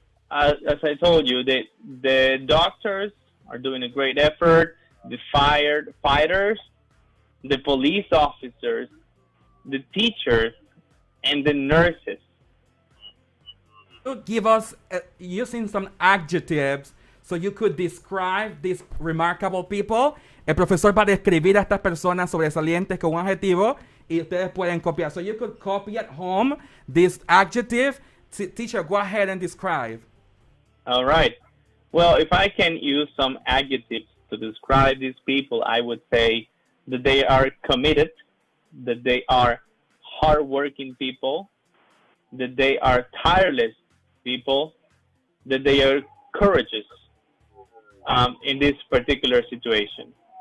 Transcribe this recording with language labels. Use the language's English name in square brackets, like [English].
[English] As I told you, the doctors are doing a great effort, the firefighters, the police officers, the teachers, and the nurses. Give us using some adjectives so you could describe these remarkable people. [Spanish] El profesor va a describir a estas personas sobresalientes con un adjetivo y ustedes pueden copiar. [English] So you could copy at home this adjective. Teacher, go ahead and describe. All right. Well, if I can use some adjectives to describe these people, I would say that they are committed, that they are hardworking people, that they are tireless people, that they are courageous in this particular situation.